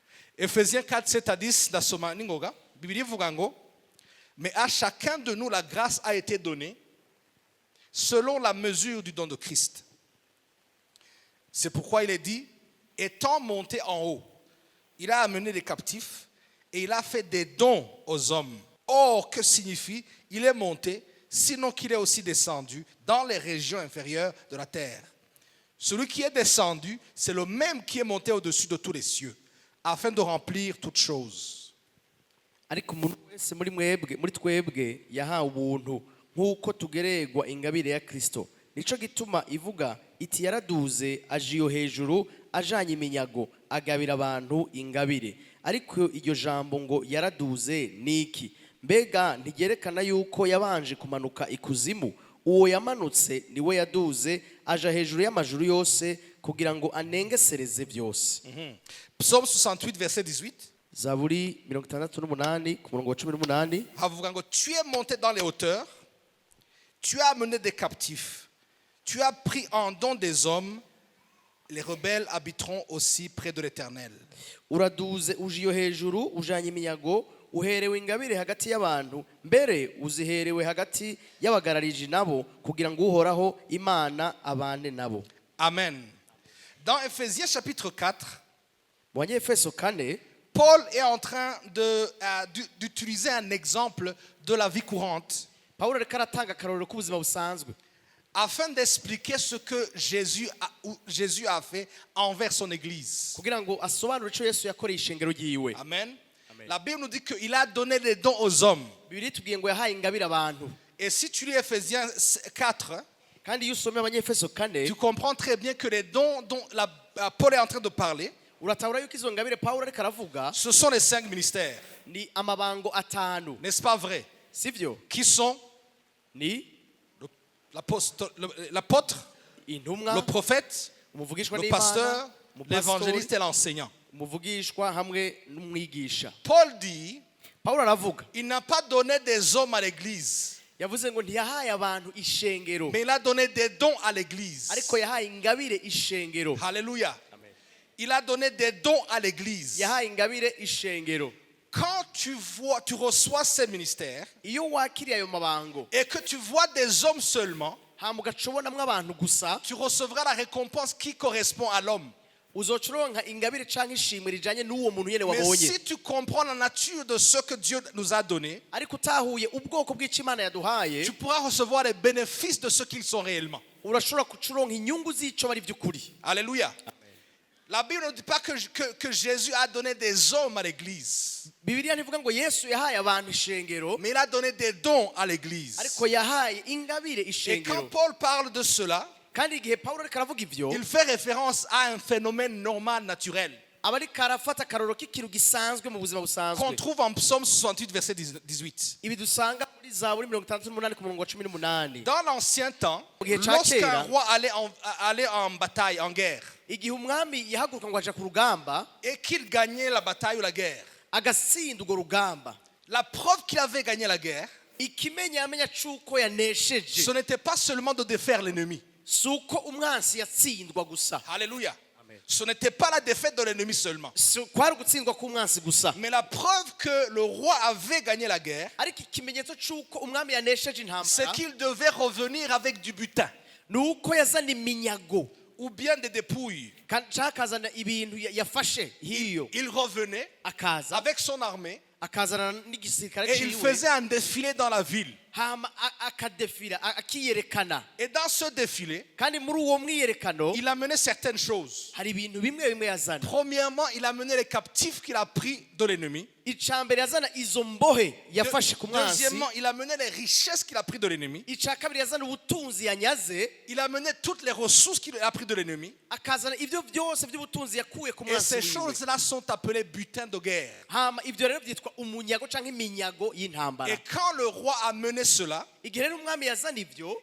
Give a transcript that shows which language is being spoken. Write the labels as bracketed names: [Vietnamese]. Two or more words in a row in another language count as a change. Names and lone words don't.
[French] Ephésiens 4, 7 à 10, [Rundi] ndasoma ningoga. Bibiliya ivuga ngo, [French] mais à chacun de nous la grâce a été donnée selon la mesure du don de Christ. C'est pourquoi il est dit, étant monté en haut, il a amené les captifs et il a fait des dons aux hommes. Or, que signifie il est monté, sinon qu'il est aussi descendu dans les régions inférieures de la terre. Celui qui est descendu, c'est le même qui est monté au-dessus de tous les cieux, afin de remplir toutes choses. [Rundi] ariko umuntu wese muri twebwe yahawe ubuntu nk'uko tugererwa ingabire ya Kristo. Nico gituma ivuga iti yaraduze aje iyo hejuru ajanye iminyago agabira abantu ingabire. Ariko iryo jambo ngo yaraduze niki? Mbega ntigerekana yuko yabanje kumanuka ikuzimu? Uwo yamanutse niwe yaduze aja hejuru y'amajuru yose kugira ngo anengesereze byose. [French] Psaume 68, verset 18. [Rundi] Zaburi 68 ku murongo wa 18 havuga ngo, [French] tu es monté dans les hauteurs, tu as amené des captifs, tu as pris en don des hommes, les rebelles habiteront aussi près de l'Éternel. [Rundi] Uraduze uje iyo hejuru ujanye iminyago uherewe ingabire hagati y'abantu, mbere uziherewe hagati y'abagararije nabo kugira ngo uhoraho Imana abane nabo. Amen. [French] Dans Ephésiens chapitre 4, [Rundi] Mu Efeso 4 [French] Paul est en train d'utiliser un exemple de la vie courante [Rundi] Paulo ariko aratanga akarorero k'ubuzima busanzwe [French] afin d'expliquer ce que Jésus a fait envers son église. [Rundi] kugira ngo asobanure ico Yesu yakoreye ishengero ryiwe. Amen. [French] La Bible nous dit qu'il a donné des dons aux hommes. [Rundi] Bibiri tubwiye ngo yahaye ingabire abantu. [French] Et si tu lis Ephésiens 4, [Rundi] Kandi iyo usomye Abanyefeso 4 [French] tu comprends très bien que les dons dont Paul est en train de parler, [Rundi] uratahura yuko izo ngabire Paulo ariko aravuga [French] ce sont les 5 ministères. [Rundi] ni amabango atanu. [French] N'est-ce pas vrai? [Rundi] Sivyo? [French] Qui sont [Rundi] Ni [French] l'apôtre, [Rundi] intumwa, [French] le prophète, [Rundi] umuvugishwa [French] le [Rundi] n'Imana, [French] pasteur, [Rundi] umupasitori, [French] l'évangéliste et l'enseignant. [Rundi] umuvugishwa hamwe n'umwigisha. [French] Paul dit, [Rundi] Paulo aravuga [French] il n'a pas donné des hommes à l'église, [Rundi] yavuze ngo ntiyahaye abantu ishengero, [French] mais il a donné des dons à l'église. [Rundi] ariko yahaye ingabire ishengero. Alléluia. [French] Il a donné des dons à l'église. [Rundi] Yahaye ingabire ishengero. [French] Quand tu reçois ces ministères [Rundi] Iyo wakiriye ayo mabango [French] et que tu vois des hommes seulement, [Rundi] hama ugacobonamwo abantu gusa, [French] tu recevras la récompense qui correspond à l'homme. [Rundi] uzoca uronka ingabire canke ishimwe rijanye n'uwo muntu nyene [French] Mais [Rundi] wabonye. [French] si tu comprends la nature de ce que Dieu nous a donné, [Rundi] Ariko utahuye ubwoko bw'ico Imana yaduhaye, [French] tu pourras recevoir les bénéfices de ce qu'ils sont réellement. [Rundi] urashobora kucuronka inyungu z'ico bari vy'ukuri. Alléluia. [French] La Bible ne dit pas que Jésus a donné des hommes à l'église, [Rundi] Bibiliya ntivuga ngo Yesu yahaye abantu ishengero, [French] mais il a donné des dons à l'église. [Rundi] ariko yahaye ingabire [French] Et quand [Rundi] ishengero. [French] Paul parle de cela, [Rundi] Kandi igihe Paulo ariko aravuga ivyo, [French] il fait référence à un phénomène normal, naturel, [Rundi] aba ariko arafata akarorero k'ikintu gisanzwe mu buzima [French] qu'on [Rundi] busanzwe. [French] trouve en Psaume 68, verset 18. [Rundi] Ibi dusanga muri Zaburi 68 ku murongo wa 18. [French] Dans l'ancien temps, Ok, lorsqu'un Tchakera. roi allait en bataille, en guerre, [Rundi] Igihe umwami yahaguruka ngo aja ku rugamba, [French] et qu'il gagnait la bataille ou la guerre, [Rundi] agatsinda urwo rugamba, [French] la preuve qu'il avait gagné la guerre, [Rundi] ikimenya amenya c'uko yanesheje, [French] ce n'était pas seulement de défaire l'ennemi. [Rundi] si uko umwansi yatsindwa gusa, Alléluia. [French] Ce n'était pas la défaite de l'ennemi seulement. [Rundi] si kwari gutsindwa k'umwansi gusa, [French] Mais la preuve que le roi avait gagné la guerre, [Rundi] ariko ikimenyetso c'uko umwami yanesheje [French] c'est [Rundi] intambara [French] qu'il devait revenir avec du butin [Rundi] ni uko yazana iminyago [French] ou bien des dépouilles. [Rundi] canke akazana ibintu yafashe hiyo, [French] Il revenait [Rundi] akaza [French] avec son armée [Rundi] akazana n'igisirikare [French] et il [Rundi] ciwe, [French] faisait un défilé dans la ville. [Rundi] hama akadefira akiyerekana. [French] Et dans ce défilé, [Rundi] Kandi muri uwo mwiyerekano [French] il amenait certaines choses. [Rundi] hari ibintu bimwe bimwe yazana. [French] Premièrement, il amenait les captifs qu'il a pris de l'ennemi. [Rundi] Ica mbere yazana izo mbohe yafashe ku mwansi, [French] Deuxièmement, il amenait les richesses qu'il a pris de l'ennemi. [Rundi] ica kabiri yazana ubutunzi yanyaze, [French] Il amenait toutes les ressources qu'il a pris de l'ennemi. [Rundi] akazana ivyo byose by'ubutunzi yakuye ku [French] Et [Rundi] mwansi [French] ces [Rundi] wiwe. [French] choses-là sont appelées butins de guerre. [Rundi] Hama ivyo rero byitwa umunyago canke iminyago y'intambara. [French] Et quand le roi amenait cela, [Rundi] Igihe rero umwami yazana ivyo,